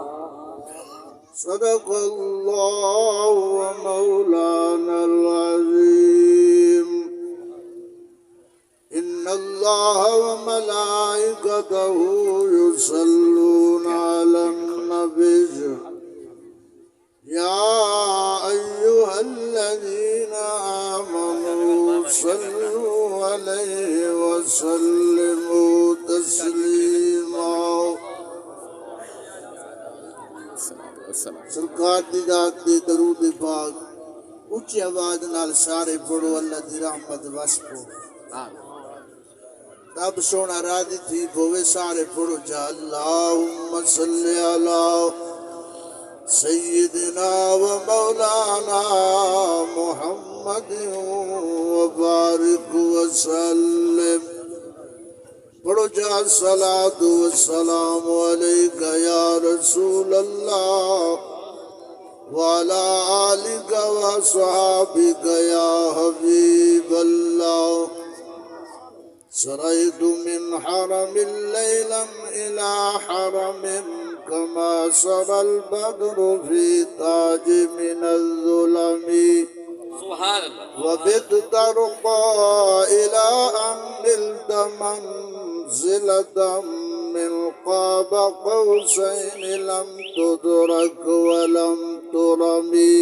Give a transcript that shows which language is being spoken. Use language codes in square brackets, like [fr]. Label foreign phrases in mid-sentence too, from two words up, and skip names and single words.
[ar] صدق الله ومولانا العظيم إن الله وملائكته يصلون على النبي يا أيها الذين آمنوا صلوا عليه وسلموا تسليما [skr] سرکار دی ذات دی درود پاک اونچی آواز نال سارے پڑھو اللہ دی رحمت وس پو تب سونا راضی تھی پوے سارے پڑھو جا [ar] اللہم صلی علی سیدنا و مولانا محمد وبارک وسلم [skr] پڑھو جا [ar] الصلاة والسلام علیکہ یا رسول اللہ وعلا آلکہ وصحابکہ یا حبیب اللہ سريت من حرم ليلا إلى حرم كما سرى البدر في تاج من الظلم سبحان الله وبت ترقى إلى أن نلت منزلة من قاب قوسين لم تدرك ولم ترمي